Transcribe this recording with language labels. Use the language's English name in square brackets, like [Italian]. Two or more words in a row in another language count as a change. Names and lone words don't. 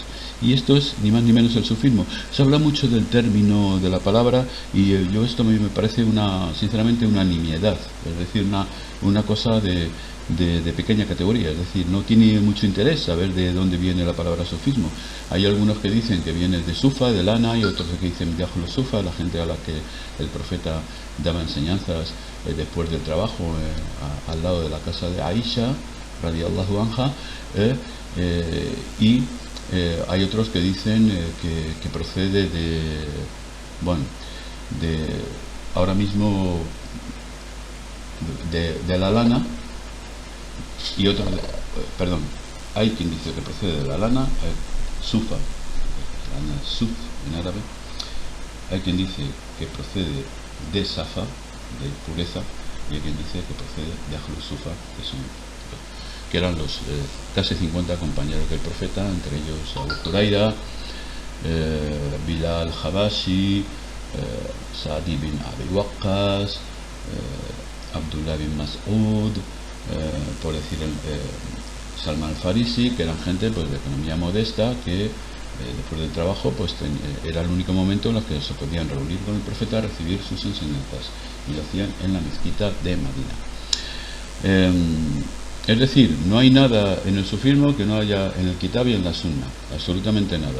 [Spanish] Y esto es ni más ni menos el sufismo. Se habla mucho del término, de la palabra, y esto me parece sinceramente una nimiedad, es decir, una cosa de pequeña categoría, es decir, no tiene mucho interés saber de dónde viene la palabra sufismo. Hay algunos que dicen que viene de Sufa, de lana, y otros que dicen de [Arabic] أهل الصفة, [Spanish] la gente a la que el profeta daba enseñanzas después del trabajo al lado de la casa de Aisha [Arabic] رضي الله عنها, [Spanish] y hay otros que dicen que procede ahora mismo de la lana, y otros, perdón, hay quien dice que procede de la lana, sufa, lana suf en árabe. Hay quien dice que procede de safa, de pureza, y hay quien dice que procede de [Arabic] أهل الصفة, [Spanish] que eran los casi 50 compañeros del profeta, entre ellos Abu Huraira, Bilal Habashi, Sa'di bin Abi Waqqas, Abdullah bin Mas'ud, por decir Salman al-Farisi, que eran gente pues de economía modesta, que después del trabajo pues era el único momento en el que se podían reunir con el profeta a recibir sus enseñanzas, y lo hacían en la mezquita de Medina. Es decir, no hay nada en el sufismo que no haya en el Kitab y en la Sunna, absolutamente nada.